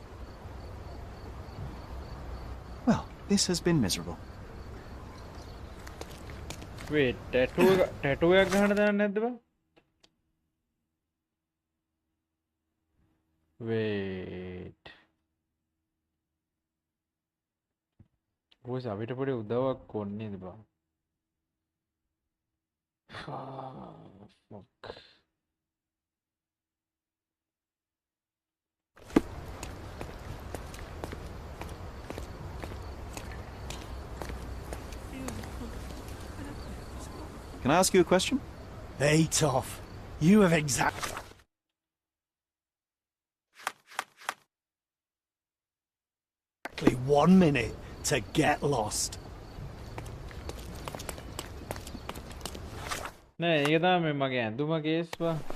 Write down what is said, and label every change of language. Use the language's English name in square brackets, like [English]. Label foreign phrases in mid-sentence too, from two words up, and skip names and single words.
[English] Well, this has been miserable. [Sinhala] Wait, tattoo එකක් ගහන්න දන්නේ නැද්ද බං? Wait. Boys අපිට පොඩි උදව්වක් ඕනේ නේද බං? [English] Fuck. Can I ask you a question? Hey, Toff. You have exactly 1 minute to get lost. [Sinhala] නෑ ඒක තමයි මගේ ඇඳුම කේස් බා.